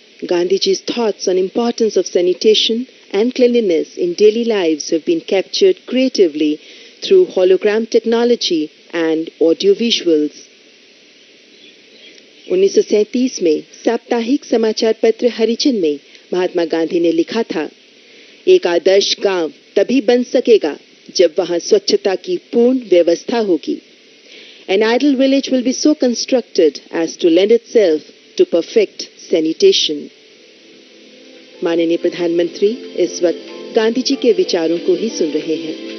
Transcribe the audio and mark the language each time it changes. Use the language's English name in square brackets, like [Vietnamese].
[English] Gandhiji's thoughts on importance of sanitation and cleanliness in daily lives have been captured creatively through hologram technology and audiovisuals. [Hindi] 1937 में साप्ताहिक समाचार पत्र हरिजन में महात्मा गांधी ने लिखा था, एक आदर्श गांव तभी बन सकेगा जब वहां स्वच्छता की पूर्ण व्यवस्था होगी। [English] An ideal village will be so constructed as to lend itself to perfect sanitation. [Hindi] माननीय प्रधानमंत्री इस वक्त गांधी जी के विचारों को ही सुन रहे हैं।